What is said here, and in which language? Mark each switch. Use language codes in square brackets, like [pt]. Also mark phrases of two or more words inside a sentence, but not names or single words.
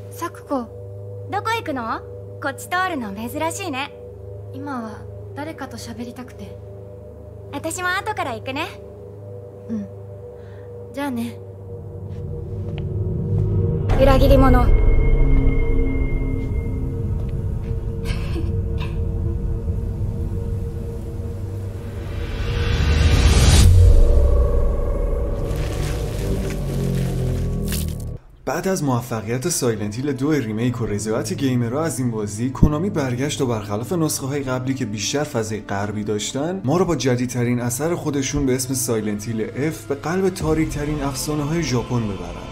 [ja] サクコ、どこ行くの？こっち通るの珍しいね。今は誰かと喋りたくて。私も後から行くね。うん。じゃあね。裏切り者。 [fa] بعد از موفقیت سایلنت هیل 2 ریمیک و رضایت گیمرها از این بازی، کنامی برگشت و برخلاف نسخه های قبلی که بیشتر فضای غربی داشتن، ما رو با جدیدترین اثر خودشون به اسم سایلنت هیل اف به قلب تاریک ترین افسانه های ژاپن ببرن.